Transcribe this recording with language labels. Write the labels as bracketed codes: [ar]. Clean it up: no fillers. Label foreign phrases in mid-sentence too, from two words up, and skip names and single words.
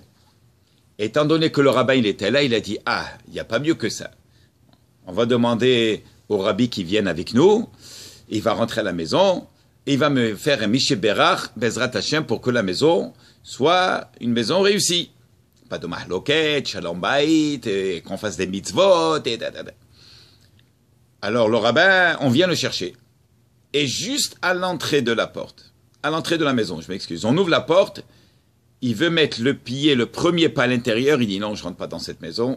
[fr] Étant donné que le rabbin, il était là, il a dit, ah, il n'y a pas mieux que ça. On va demander au rabbi qui vienne avec nous, il va rentrer à la maison, et il va me faire un [he] מי שברך, בעזרת השם, [fr] pour que la maison soit une maison réussie. Pas de mahloket, [he] שלום בית, [fr] qu'on fasse des mitzvot, et Alors, le rabbin, on vient le chercher. Et juste à l'entrée de la porte, à l'entrée de la maison, je m'excuse, on ouvre la porte, il veut mettre le pied, le premier pas à l'intérieur, il dit non, je ne rentre pas dans cette maison.